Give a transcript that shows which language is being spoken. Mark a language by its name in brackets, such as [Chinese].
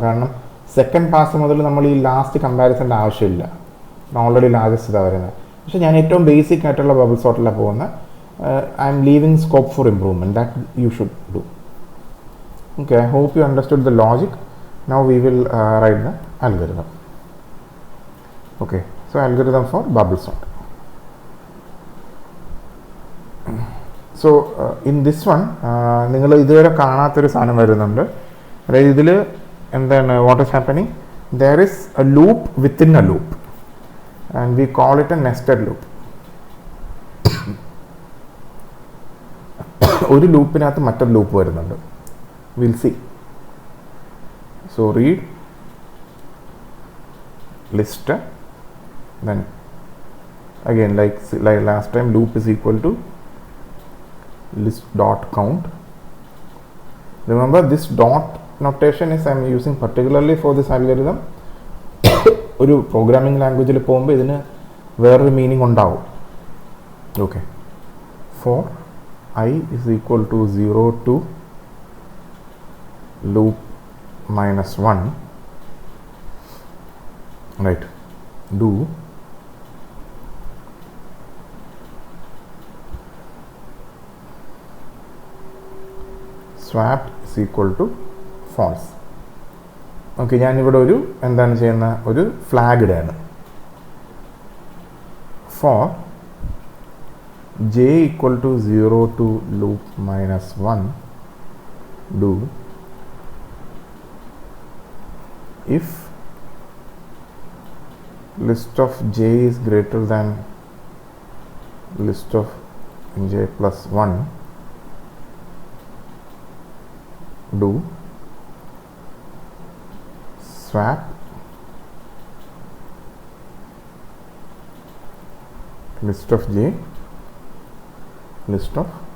[Malayalam] കാരണം second pass മുതൽ നമ്മൾ ഈ ലാസ്റ്റ് കമ്പാരിസൻ്റെ ആവശ്യമില്ല, ഓൾറെഡി ലാർജസ്റ്റ് ഇതാണ് വരുന്നത്. പക്ഷേ ഞാൻ ഏറ്റവും ബേസിക് ആയിട്ടുള്ള ബബിൾ സോർട്ടിലാണ് പോകുന്നത്. [English] I'm leaving scope for improvement, that you should do. Okay, I hope you understood the logic. Now we will write the algorithm. Okay, so algorithm for bubble sort. So in this one [Malayalam] നിങ്ങൾ ഇതുവരെ കാണാത്തൊരു സാധനം വരുന്നുണ്ട്. അതായത് ഇതിൽ എന്താണ്, [English] what is happening, there is a loop within a loop and we call it a nested loop. [Malayalam] ഒരു ലൂപ്പിനകത്ത് മറ്റൊരു ലൂപ്പ് വരുന്നുണ്ട്. [English] We'll see. So read list, then again like last time, loop is equal to list dot count. Remember this dot notation is I am using particularly for this algorithm. [Malayalam] ഒരു programming ലാംഗ്വേജിൽ പോകുമ്പോൾ ഇതിന് വേറൊരു meaning ഉണ്ടാവും. [English] Okay, for I is equal to 0 to loop minus 1, right, do swap is equal to false. [Malayalam] Okay, ഞാനിവിടെ ഒരു എന്താണ് ചെയ്യുന്ന ഒരു flag ഇടാണ്. [English] for j equal to 0 to loop minus 1, do if list of j is greater than list of j plus 1, do swap list of j list of